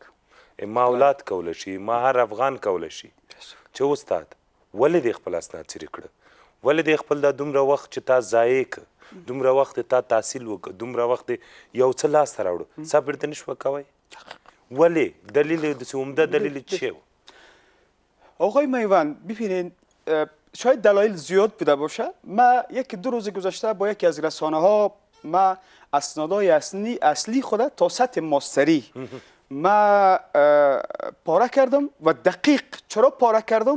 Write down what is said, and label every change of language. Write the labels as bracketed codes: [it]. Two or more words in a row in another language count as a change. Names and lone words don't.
[ps] ما اولاد کولی شي، ما هر افغان کولی شي چې استاد ولې دې خپل اسناد څیرې کړه، ولې دې خپل دا دومره وخت چې تا ضایع کړه، دومره وخت تا تحصیل وکړه، دومره وخت یو څه لاسته راوړه، صبر دې نشوه کوی؟ ولې؟ دلیل داسې عمده دلیل چیه؟ [fa] آقای میوند ببینید شاید دلایل زیاد بوده باشه. ما 1-2 روز گذشته با یکی از رسانه ها ما اسنادهای اصلی خود تا سطح ماستری ما پاره کردم و دقیق چرا پاره کردم؟